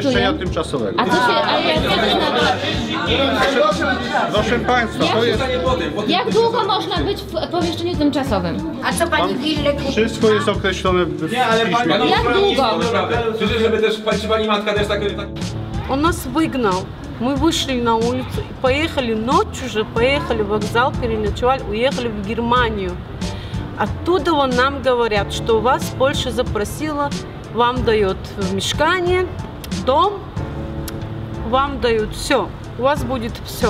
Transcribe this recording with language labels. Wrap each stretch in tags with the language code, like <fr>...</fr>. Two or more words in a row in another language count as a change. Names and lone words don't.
<pl>pomieszczenia tymczasowego. A co się, a jak Proszę państwa, to jest... Jak długo można być w pomieszczeniu tymczasowym? A co pani willę kupi? Wszystko jest określone w piśmie. Jak długo? Przecież żeby też pani matka też tak...</pl> <ru>Он нас выгнал. Мы вышли на улицу и поехали ночью уже, поехали в вокзал, переночевали, уехали в Германию. Оттуда нам говорят, что вас Польша запросила, вам дает мешкание, дом, вам дают все, у вас будет все.</ru>